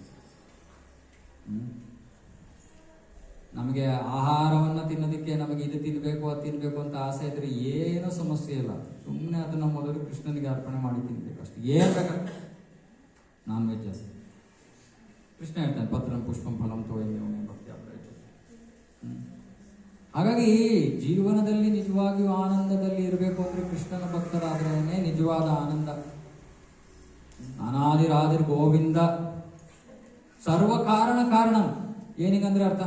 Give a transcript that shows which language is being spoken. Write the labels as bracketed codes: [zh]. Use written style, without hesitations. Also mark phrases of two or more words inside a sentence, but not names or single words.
[kn] ನಮಗೆ ಆಹಾರವನ್ನ ತಿನ್ನೋದಕ್ಕೆ ನಮಗೆ ಇದು ತಿನ್ಬೇಕು ಅದು ತಿನ್ಬೇಕು ಅಂತ ಆಸೆ ಇದ್ರೆ ಏನೂ ಸಮಸ್ಯೆ ಇಲ್ಲ. ಸುಮ್ಮನೆ ಅದನ್ನ ಮೊದಲು ಕೃಷ್ಣನಿಗೆ ಅರ್ಪಣೆ ಮಾಡಿ ತಿನ್ಬೇಕು ಅಷ್ಟೇ. ಏನ್ ಬೇಕಾ? [en] non veg [kn] ಅದು. ಕೃಷ್ಣ ಹೇಳ್ತಾನೆ, [sa] ಪತ್ರಂ ಪುಷ್ಪಂ ಫಲಂ ತೋಯಂ ಭಕ್ತಿ ಅಪ್ರಯಚ. [kn] ಹಾಗಾಗಿ ಜೀವನದಲ್ಲಿ ನಿಜವಾಗಿಯೂ ಆನಂದದಲ್ಲಿ ಇರಬೇಕು ಅಂದ್ರೆ ಕೃಷ್ಣನ ಭಕ್ತರಾದ್ರೇನೆ ನಿಜವಾದ ಆನಂದ. [sa] ಅನಾದಿರಾದಿರ್ ಗೋವಿಂದ. ಸರ್ವ ಕಾರಣ ಕಾರಣಂ. [kn] ಏನಿಗಂದ್ರೆ ಅರ್ಥ?